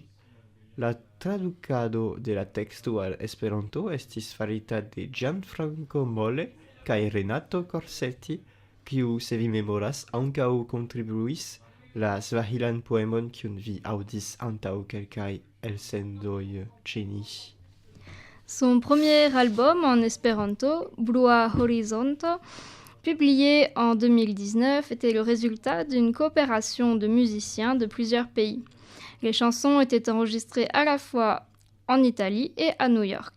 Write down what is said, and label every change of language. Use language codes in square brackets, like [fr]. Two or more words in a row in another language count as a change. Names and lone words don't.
[eo] La tradukado de la teksto al Esperanto estis farita de Gianfranco Molle kaj Renato Corsetti, kiu, se vi memoras, ankaŭ kontribuis la svahilan poemon kiun vi aŭdis antaŭ kelkaj elsendoj ĉe ni. [fr] Son premier album en espéranto, [eo] Blua Horizonto, [fr] publié en 2019, était le résultat d'une coopération de musiciens de plusieurs pays. Les chansons étaient enregistrées à la fois en Italie et à New York.